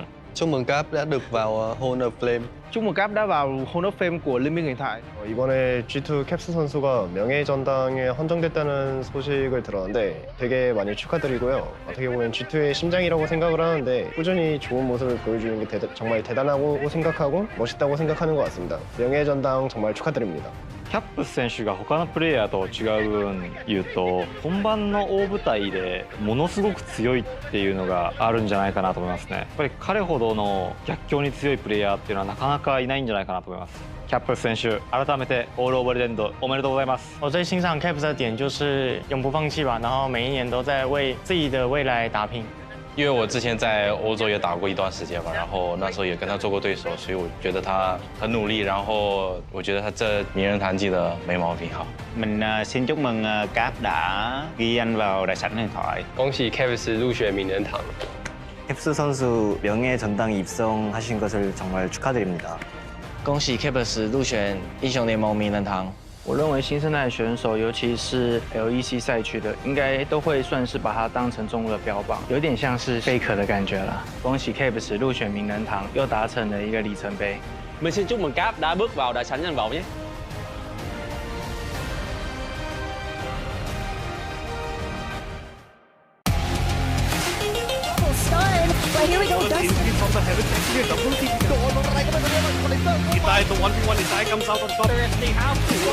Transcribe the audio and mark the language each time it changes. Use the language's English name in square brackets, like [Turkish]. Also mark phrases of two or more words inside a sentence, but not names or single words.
[Vietnamese] Chúc mừng Cap đã được vào [English] Hall of Flame. [Vietnamese] Chúc mừng Cap đã vào [English] Hall of Fame [Vietnamese] của Liên minh huyền thoại. [Korean] 이번에 G2 캡스 선수가 명예 전당에 헌정됐다는 소식을 들었는데 되게 많이 축하드리고요. 어떻게 보면 G2의 심장이라고 생각을 하는데 꾸준히 좋은 모습을 보여주는 게 정말 대단하고 생각하고 멋있다고 생각하는 것 같습니다. 명예 전당 정말 축하드립니다. [Japanese] キャップス選手が他のプレイヤーと違う分言うと本番の大舞台でものすごく強いっていうのがあるんじゃないかなと思いますね。やっぱり彼ほどの逆境に強いプレイヤーっていうのはなかなかいないんじゃないかなと思います。キャップス選手改めて [English] Hall of Legend [Japanese] おめでとうございます。 [Chinese] 我最欣赏 Caps 的点就是永不放弃吧，然后每一年都在为自己的未来打拼。因为我之前在欧洲也打过一段时间吧，然后那时候也跟他做过对手，所以我觉得他很努力，然后我觉得他这名人堂记得没毛病。好， [Vietnamese] Mình xin chúc mừng Cap đã ghi danh vào đại sảnh huyền thoại. [Chinese] 恭喜 Caps 入选名人堂。 [Korean] 캡스 선수 명예 전당에 입성하신 것을 정말 축하드립니다. [Chinese] 恭喜 Caps 入选英雄联盟名人堂。我认为新生代选手，尤其是 LEC 赛区的，应该都会算是把它当成中路的标榜，有点像是 Faker 的感觉啦。恭喜 Caps 入选名人堂，又达成了一个里程碑。 [Vietnamese] Mình xin chúc mừng Cap đã bước vào đại sảnh danh vọng nhé. [English] Right, here we go. Dust. Kita itu 1v1 Isai comes out on top. They have to.